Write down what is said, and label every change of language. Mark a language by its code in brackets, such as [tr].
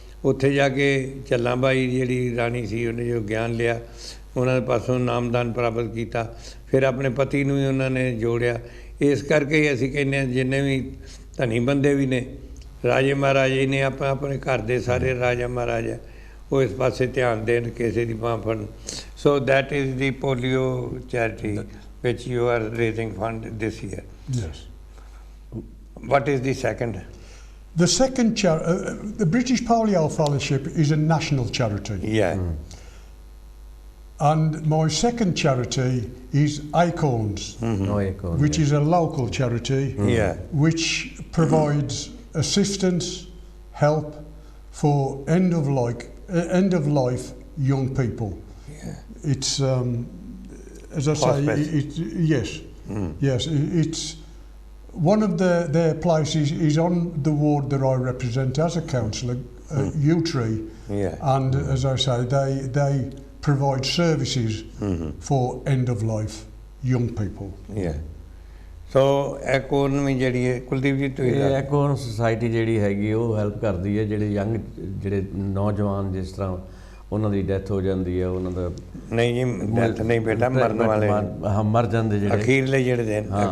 [pa] ਉੱਥੇ ਜਾ ਕੇ ਝੱਲਾਂ ਬਾਈ ਜਿਹੜੀ ਰਾਣੀ ਸੀ ਉਹਨੇ ਜੋ ਗਿਆਨ ਲਿਆ ਉਹਨਾਂ ਦੇ ਪਾਸੋਂ ਨਾਮਦਾਨ ਪ੍ਰਾਪਤ ਕੀਤਾ। ਫਿਰ ਆਪਣੇ ਪਤੀ ਨੂੰ ਵੀ ਉਹਨਾਂ ਨੇ ਜੋੜਿਆ। ਇਸ ਕਰਕੇ ਹੀ ਅਸੀਂ ਕਹਿੰਦੇ ਹਾਂ ਜਿੰਨੇ ਵੀ ਧਨੀ ਬੰਦੇ ਵੀ ਨੇ ਰਾਜੇ ਮਹਾਰਾਜੇ ਨੇ ਆਪਣੇ ਘਰ ਦੇ ਸਾਰੇ ਰਾਜਾ ਮਹਾਰਾਜਾ ਉਹ ਇਸ ਪਾਸੇ ਧਿਆਨ ਦੇਣ ਕਿਸੇ ਦੀ ਬਾਂਹ ਫੜਨ। [en] So that is the polio charity which you are raising fund this year. Yes. What is the second? The second the British Polio Fellowship is a national charity. Yeah. And my second charity is Acorns, which is a local charity, which provides assistance, help for end of life young people. Yeah. It's as I say, yes, it's one of their places is on the ward that I represent as a councillor, U-Tree, and as I say, they provide services for end of life young people. Yeah. [pa] So Acorn ਵੀ ਜਿਹੜੀ ਹੈ ਕੁਲਦੀਪ ਜੀ ਤੁਸੀਂ Acorn society ਜਿਹੜੀ ਹੈਗੀ ਉਹ help ਕਰਦੀ ਹੈ ਜਿਹੜੇ ਯੰਗ ਜਿਹੜੇ ਨੌਜਵਾਨ ਜਿਸ ਤਰ੍ਹਾਂ ਉਹਨਾਂ ਦੀ ਡੈਥ ਹੋ ਜਾਂਦੀ ਹੈ ਉਹਨਾਂ ਦਾ ਨਹੀਂ ਜੀ ਡੈਥ ਨਹੀਂ ਬੇਟਾ ਮਰਨ ਵਾਲੇ ਹਾਂ ਮਰ ਜਾਂਦੇ ਜਿਹੜੇ ਅਖੀਰਲੇ ਜਿਹੜੇ ਦਿਨ